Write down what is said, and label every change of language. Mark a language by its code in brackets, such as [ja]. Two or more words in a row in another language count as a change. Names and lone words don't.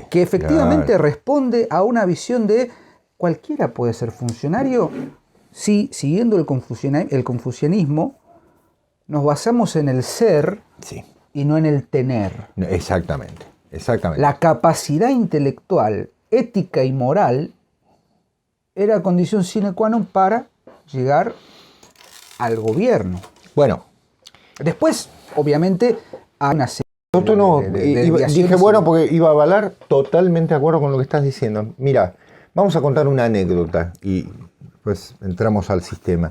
[es] Que efectivamente responde a una visión de cualquiera puede ser funcionario si, siguiendo el confucianismo, nos basamos en el ser y no en el tener. Exactamente. La capacidad intelectual, ética y moral era condición [la] sine qua non [es] para llegar al gobierno. Bueno. Después, obviamente, hay una serie dije, bueno, porque iba a avalar, totalmente de acuerdo con lo que estás diciendo. Mira, vamos a contar una anécdota y pues entramos al sistema.